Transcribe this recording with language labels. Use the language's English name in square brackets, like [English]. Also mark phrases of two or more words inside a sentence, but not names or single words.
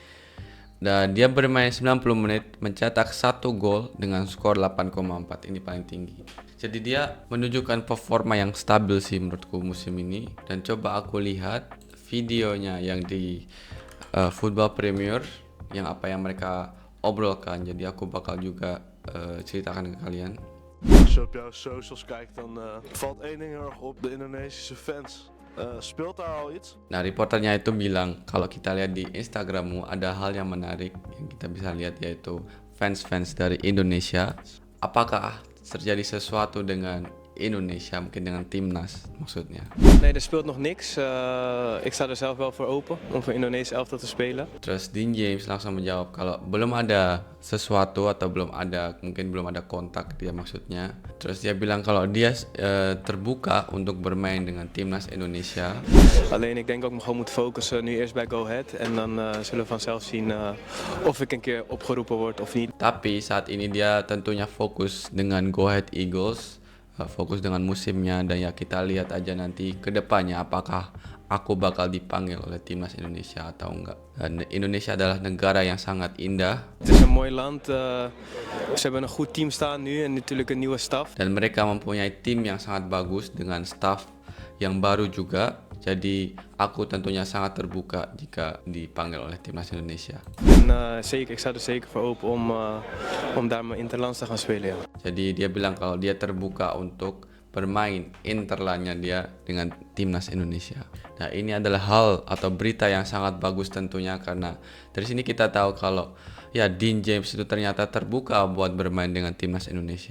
[Indonesian] Dan dia bermain 90 menit mencetak 1 gol dengan skor 8,4. Ini paling tinggi. Jadi dia menunjukkan performa yang stabil sih menurutku musim ini. Dan coba aku lihat videonya yang di Football Premier, yang apa yang mereka obrolkan. Jadi aku bakal juga ceritakan ke kalian. [Dutch] Als je op jouw socials kijkt, dan valt één ding heel erg op: de Indonesische fans. Speelt daar al iets? [Indonesian] Nah, reporternya itu bilang kalau kita lihat di Instagrammu ada hal yang menarik yang kita bisa lihat, yaitu fans-fans dari Indonesia. Apakah terjadi sesuatu dengan Indonesia, mungkin dengan timnas maksudnya. [Dutch] Nee, er speelt nog niks. Ik sta er zelf wel voor open om voor Indonesië elftal te spelen. [Indonesian] Terus Dean James langsung menjawab kalau belum ada sesuatu atau mungkin belum ada kontak dia maksudnya. Terus dia bilang kalau dia terbuka untuk bermain dengan timnas Indonesia. [Dutch] Alleen ik denk ook gewoon moet focussen nu eerst bij Go Ahead en dan zullen we vanzelf zien of ik een keer opgeroepen word of niet. [Indonesian] Tapi saat ini dia tentunya fokus dengan Go Ahead Eagles, fokus dengan musimnya, dan ya kita lihat aja nanti ke depannya apakah aku bakal dipanggil oleh timnas Indonesia atau enggak. Dan Indonesia adalah negara yang sangat indah. [Dutch] Het is een mooi land. Ze hebben een goed team staan nu en natuurlijk een nieuwe staf. [Indonesian] Dan mereka mempunyai tim yang sangat bagus dengan staff yang baru juga. Jadi aku tentunya sangat terbuka jika dipanggil oleh timnas Indonesia. [Dutch] En ik sta er zeker voor open om daar mijn interlands te gaan spelen. Ja. [Indonesian] Jadi dia bilang kalau dia terbuka untuk bermain interlandnya dia dengan timnas Indonesia. Nah, ini adalah hal atau berita yang sangat bagus tentunya, karena dari sini kita tahu kalau ya Dean James itu ternyata terbuka buat bermain dengan timnas Indonesia.